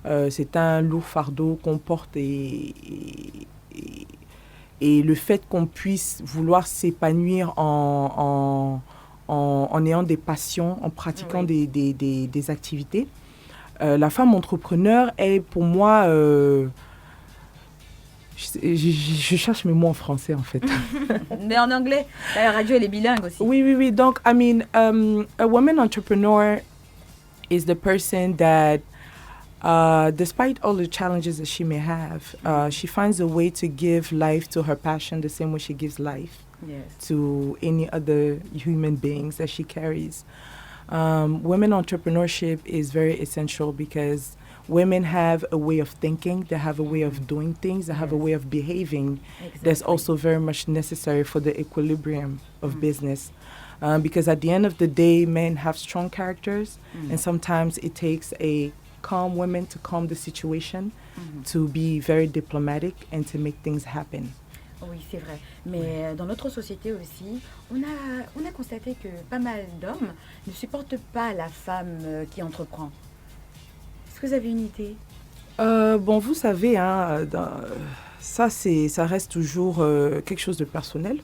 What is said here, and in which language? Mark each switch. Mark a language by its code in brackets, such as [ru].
[fr] C'est un lourd fardeau qu'on porte et le fait qu'on puisse vouloir s'épanouir en ayant des passions, en pratiquant des activités. La femme entrepreneur est pour moi... je cherche mes mots en français, en fait. Mais en anglais, la radio, elle est bilingue aussi. Oui. [en] Donc, I mean, a woman entrepreneur is the person that, despite all the challenges that she may have, she finds a way to give life to her passion the same way she gives life to any other human beings that she carries. Women entrepreneurship is very essential because women have a way of thinking, they have a way of doing things, they have a way of behaving that's also very much necessary for the equilibrium of business. because at the end of the day, men have strong characters, and sometimes it takes a calm woman to calm the situation, to be very diplomatic and to make things happen. [fr] Oui, c'est vrai. Mais dans notre société aussi, on a constaté que pas mal d'hommes ne supportent pas la femme qui entreprend. Est-ce que vous avez une idée? Bon, vous savez, hein, ça reste toujours quelque chose de personnel.